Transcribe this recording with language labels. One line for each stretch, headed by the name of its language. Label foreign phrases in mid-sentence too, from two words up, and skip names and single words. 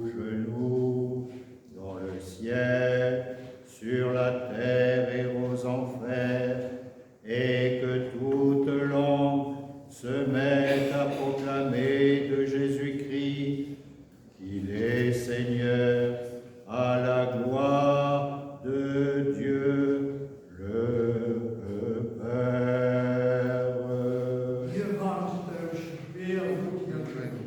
French: genou, dans le ciel, sur la terre et aux enfers, et que toute langue se mette à proclamer de Jésus-Christ qu'il est Seigneur, à la gloire de Dieu le Père.
Dutch: Hier waren ze thuis weer goed gaan drinken.